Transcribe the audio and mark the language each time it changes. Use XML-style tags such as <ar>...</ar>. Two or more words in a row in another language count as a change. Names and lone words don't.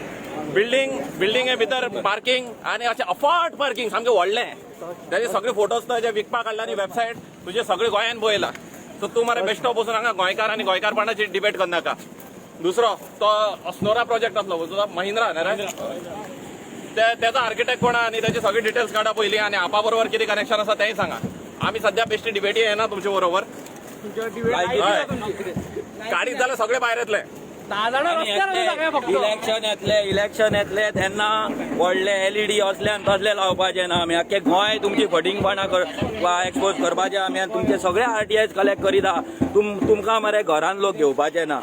<kok>बिल्डिंगे भितर पार्किंग आणि अशें अफाट पार्किंग सामकें व्हडलें त्याचे सगळे फोटोज जे विकपाक काडला न्ही वेबसायट तुजे सगळे गोंयान पळयला सो तूं मरे बेश्टो बसून हांगा गोंयकार आनी गोंयकारपणाची डिबेट करनाका दुसरो तो अस्नोरा प्रोजेक्ट आसलो तो महिंद्रा न्ही रे त्याचा आर्किटेक्ट कोण आणि</kok> <mr>त्याची सगळी डिटेल्स काढा पहिली आणि आपा बरोबर किती कनेक्शन असा तेही सांगा</mr> <kok>आम्ही सध्या बेश्टी डिबेटी येना तुमच्या बरोबर गाडीत जाल्यार सगळे भायर येतले इलेक्शन येतले तेन्ना व्हडले LED असल्यान तसले लावपाचे ना आमी आख्खे गोंय तुमची फटिंगपणां एक्सपोज करपाचे आमी आनी तुमचे सगळे RTIs कलेक्ट करीता तुमकां मरे घरान लोक घेवपाचे ना</kok>